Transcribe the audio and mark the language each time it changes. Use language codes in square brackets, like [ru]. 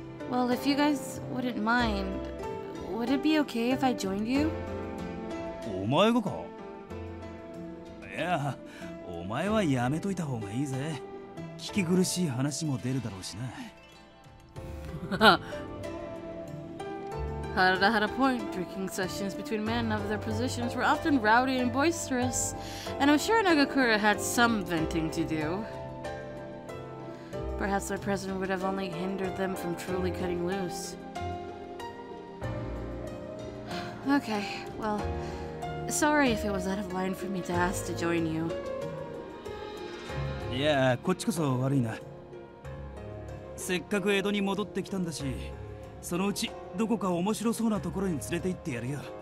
[en] Well, if you guys wouldn't mind, would it be okay if I joined you? [ja] お前がか？いや、お前はやめといた方がいいぜ。聞き苦しい話も出るだろうしな。 [en] Harada had a point. Drinking sessions between men of their positions were often rowdy and boisterous, and I'm sure Nagakura had some venting to do. Perhaps my presence would have only hindered them from truly cutting loose. Okay, well, sorry if it was out of line for me to ask to join you. [ja] いや、こっちこそ悪いな。せっかく江戸に戻ってきたんだし、そのうちどこか面白そうなところに連れて行ってやるよ。